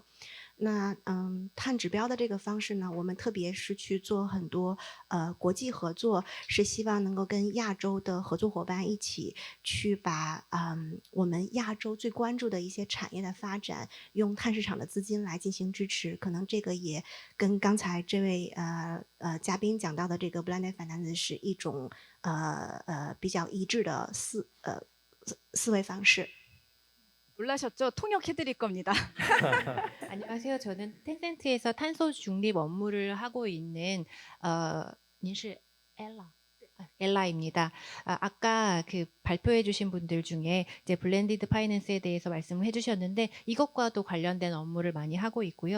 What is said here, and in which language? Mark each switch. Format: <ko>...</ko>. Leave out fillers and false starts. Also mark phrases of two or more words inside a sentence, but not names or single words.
<zh>那碳指标的这个方式呢，我们特别是去做很多国际合作，是希望能够跟亚洲的合作伙伴一起去把我们亚洲最关注的一些产业的发展，用碳市场的资金来进行支持。可能这个也跟刚才这位嘉宾讲到的这个</zh> <en>blended finance</en> <zh>是一种比较一致的思维方式。</zh> <ko>놀라셨죠? 통역해드릴 겁니다. 안녕하세요. 저는 텐센트에서 탄소 중립 업무를 하고 있는 닌시 엘라입니다. 아까 그 발표해주신 분들 중에 이제 블렌디드 파이낸스에 대해서 말씀을 해주셨는데 이것과도 관련된 업무를 많이 하고 있고요.</ko>